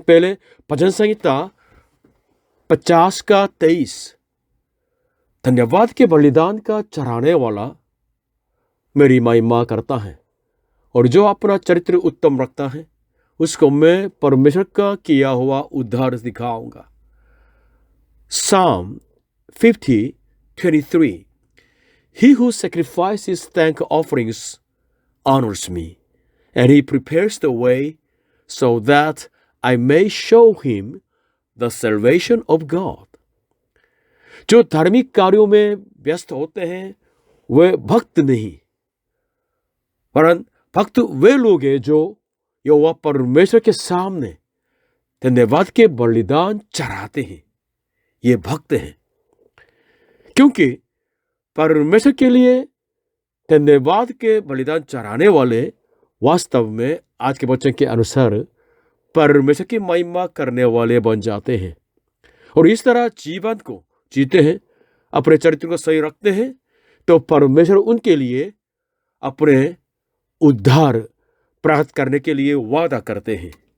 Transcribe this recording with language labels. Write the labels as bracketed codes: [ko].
[hi] पहले भजन संहिता 50:23 धन्यवाद के बलिदान का चढ़ाने वाला मेरी महिमा करता है, और जो अपना चरित्र उत्तम रखता है उसको मैं परमेश्वर का किया हुआ उद्धार दिखाऊंगा। [en] Psalm 50:23 He who sacrifices thank offerings honors me, and he prepares the way so that I may show him the salvation of God. [hi] जो धार्मिक कार्यों में व्यस्त होते हैं वे भक्त नहीं, वरन भक्त वे लोग हैं जो यहोवा परमेश्वर के सामने धन्यवाद के बलिदान चढ़ाते हैं। ये भक्त हैं, क्योंकि परमेश्वर के लिए धन्यवाद के बलिदान चढ़ाने वाले वास्तव में आज के वचन के अनुसार परमेश्वर की महिमा करने वाले बन जाते हैं और इस तरह जीवन को जीते हैं, अपने चरित्र को सही रखते हैं, तो परमेश्वर उनके लिए अपने उद्धार प्राप्त करने के लिए वादा करते हैं।